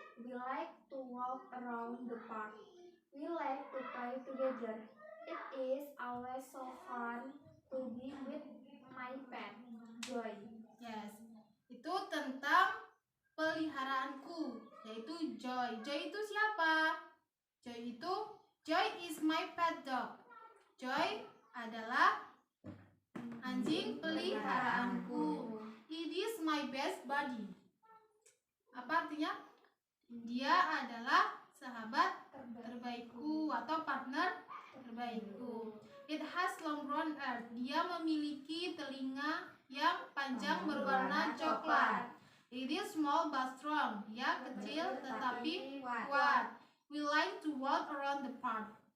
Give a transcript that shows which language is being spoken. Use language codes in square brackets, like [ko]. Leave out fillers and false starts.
[en] We like to walk around the park. We like to play together. It is always so fun to be with my pet Joy. [id] Yes, itu tentang peliharaanku, yaitu Joy. Joy itu siapa? [en] Joy is my pet dog. [id] Joy adalah anjing peliharaanku. [en] It is my best buddy. [id] Apa artinya? Dia adalah sahabat terbaikku atau partner terbaikku. [en] It has long brown hair. [id] Dia memiliki telinga yang panjang berwarna coklat. [en] It is small but strong. [id] Dia kecil tetapi kuat. [en] We like to walk around the park.